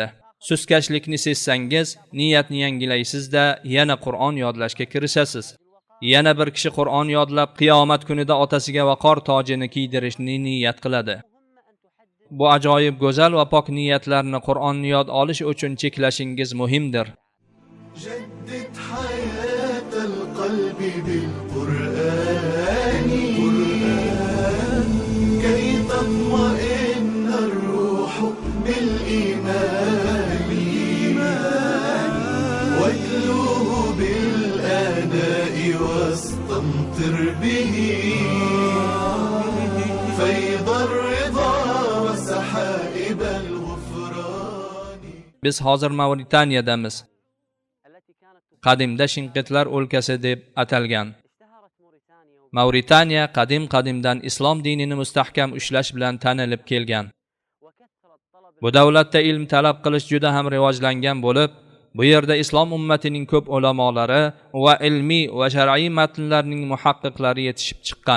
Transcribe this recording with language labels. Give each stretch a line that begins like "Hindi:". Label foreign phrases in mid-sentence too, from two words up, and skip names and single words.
Uzbek: Suskashlikni sezsangiz, niyatni yangilaysizda yana Qur'on yodlashga kirishasiz. Yana bir kishi Qur'on yodlab qiyomat kunida otasiga vaqor tojini kiydirishni niyat qiladi. Bu ajoyib go'zal va pok niyatlarni Qur'onni yod olish uchun cheklashingiz muhimdir.
Arabic: جدد حياة القلب بالقرآن كي تطمئن الروح بالإيمان واتلوه بالآناء واستمطر به فيض الرضا وسحائب الغفران.
Uzbek: Biz hozir Mavritaniyadamiz. Qadimda Shinqitlar o'lkasi deb atalgan. Mavritaniya qadimdan islom dinini mustahkam ushlash bilan tanilib kelgan. Bu davlatda ilm talab qilish juda ham rivojlangan bo'lib, bu yerda islom ummatining ko'p ulamolari va ilmiy va shar'iy matnlarning muhaqqiqlari yetishib chiqqan.